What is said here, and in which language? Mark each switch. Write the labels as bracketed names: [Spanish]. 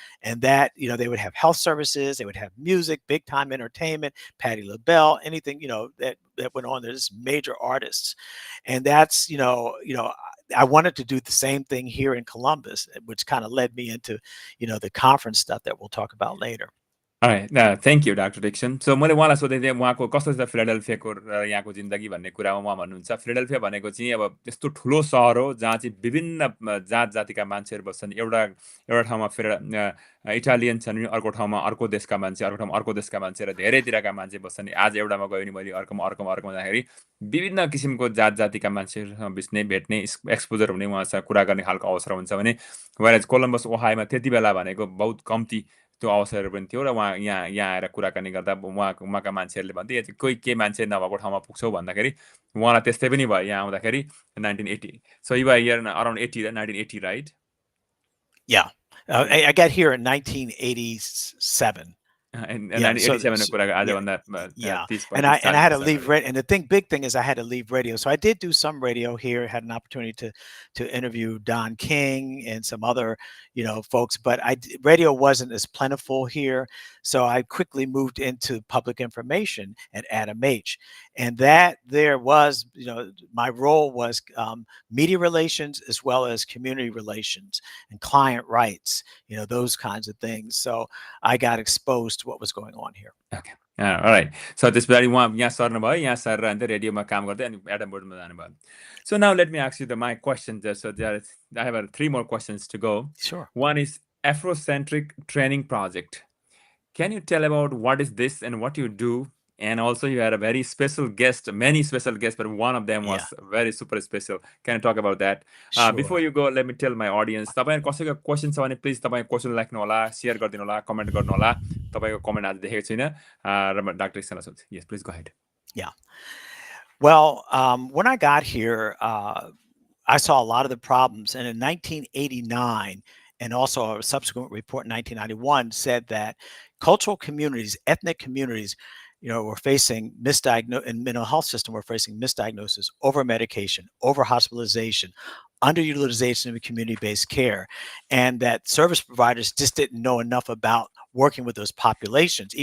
[English] And that, they would have health services, they would have music, big time entertainment, Patti LaBelle, anything, that went on. There's major artists. And that's, I wanted to do the same thing here in Columbus, which kind of led me into, the conference stuff that we'll talk about later. Thank you doctor Dixon [Nepali] so मैले उहाँलाई सोधेँ थिएँ उहाँको कस्तो छ फिलाडेल्फियाको र यहाँको जिन्दगी भन्ने कुरामा उहाँ भन्नुहुन्छ फिलाडेल्फिया भनेको चाहिँ अब यस्तो ठुलो सहर हो जहाँ चाहिँ विभिन्न जात जातिका मान्छेहरू बस्छन् एउटा एउटा ठाउँमा इटालियन छन् भने अर्को ठाउँमा अर्को देशका मान्छे अर्को ठाउँमा अर्को देशका मान्छे र धेरैतिरका मान्छे बस्छन् आज एउटामा गयो भने मैले अर्कोमा जाँदाखेरि विभिन्न किसिमको जात जातिका मान्छेहरूसँग बिच्ने भेट्ने एक्सपोजर हुने उहाँसँग कुरा गर्ने खालको अवसर हुन्छ भने कोलम्बस ओहायोमा त्यति बेला भनेको बहुत कम्ती त्यो अवसरहरू पनि थियो र उहाँ यहाँ आएर कुराकानी गर्दा उहाँका मान्छेहरूले भन्थे कोही के मान्छे नभएको ठाउँमा पुग्छौ भन्दाखेरि उहाँलाई त्यस्तै पनि भयो यहाँ आउँदाखेरि 1980 [English] So you are here around 80 1980 right Yeah. I got here in 1987. [Nepali] And 1987 कुरा आजभन्दा 30 [English] and I 40 had to leave. And the big thing is I had to leave radio. So I did do some radio here. Had an opportunity to interview Don King and some other, folks. But radio wasn't as plentiful here, so I quickly moved into public information at Adam H. And that there was, my role was media relations as well as community relations and client rights, those kinds of things. So I got exposed to what was going on here. Okay. All right. So this very one, [Nepali] यहाँ सर्नुभयो यहाँ सरेर अन्त रेडियोमा काम गर्दै अनि Adam बोर्डमा जानुभयो. [English] So now let me ask you my question. So I have 3 more questions to go. Sure. One is Afrocentric Training Project. Can you tell about what is this and what you do? And also you had a very special guest, many special guests, but one of them was very super special. Can you talk about that? Sure. Before you go, let me tell my audience, [Nepali] तपाईहरु कसैको question छ भने please तपाईं question लेख्नु होला, share गरिदिनु होला, comment गर्नु होला. तपाईको कमेन्ट आज देखेको छैन र म डाक्टर डिक्सनलाई सोध्छु. [English] Yes, please go ahead. Yeah. Well, when I got here, I saw a lot of the problems, and in 1989 and also a subsequent report in 1991 said that cultural communities, ethnic communities, were facing in mental health system, we're facing misdiagnosis, over medication, over hospitalization, underutilization of community-based care, and that service providers just didn't know enough about working with those populations.